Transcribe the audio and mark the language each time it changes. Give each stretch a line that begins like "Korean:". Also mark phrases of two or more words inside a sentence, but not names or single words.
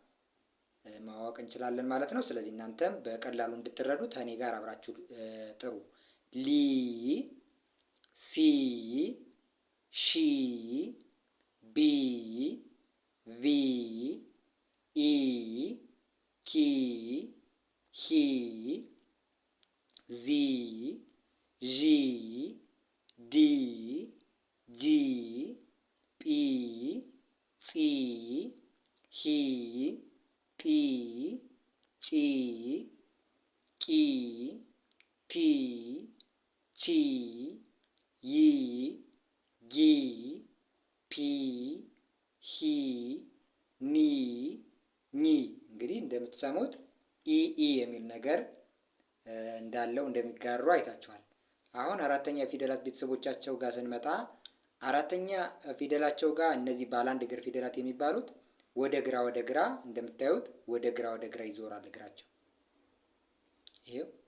Amharic: ማወቅ እንችላለን ማለት ነው። ስለዚህ እናንተም በቀላሉ እንድትረዱ ከኔ ጋር አብራችሁ ጥሩ። ሊ ሲ ሺ ቢ ቪ ኢ ኪ ሂ ዚ ዢ ዲ ጂ ጲ ጺ ሂ ጲ ጪ ቂ ፒ ቺ ይ ጊ ፒ ሂ ኒ ኒ። እንግዲህ እንደምትሰሙት ኢ የሚል ነገር እንዳለው እንደሚጋሩ አይታችኋል። አሁን አራተኛ ፊደላት ቤተሰቦቻቸው ጋር ስንመጣ አራተኛ ፊደላቸው ጋር እነዚህ ባለ 1 እግር ፊደላት የሚባሉት ወደ ግራ እንደምታዩት ወደ ግራ ይዞራል እግራቸው። ይሄው